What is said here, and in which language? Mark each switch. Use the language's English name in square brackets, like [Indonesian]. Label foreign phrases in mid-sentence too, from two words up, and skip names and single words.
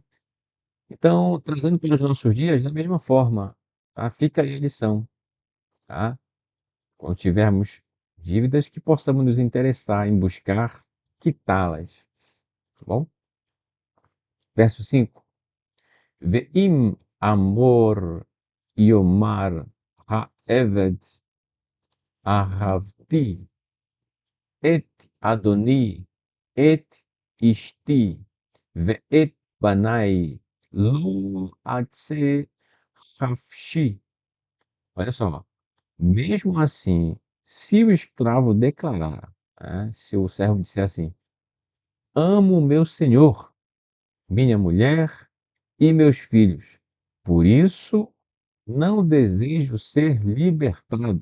[Portuguese] Então, trazendo para os nossos dias, da mesma forma, tá? Fica aí a lição, tá? Quando tivermos dívidas, que possamos nos interessar em buscar quitá-las, tá bom? Verso 5. [Hebrew] ואם אמר יאמר העבד אהבתי את אדני את אשתי ואת בני לא אצא חפשי. [Portuguese] Olha só, mesmo assim, se o escravo declarar, né, se o servo disser assim: amo meu senhor, minha mulher e meus filhos, por isso não desejo ser libertado.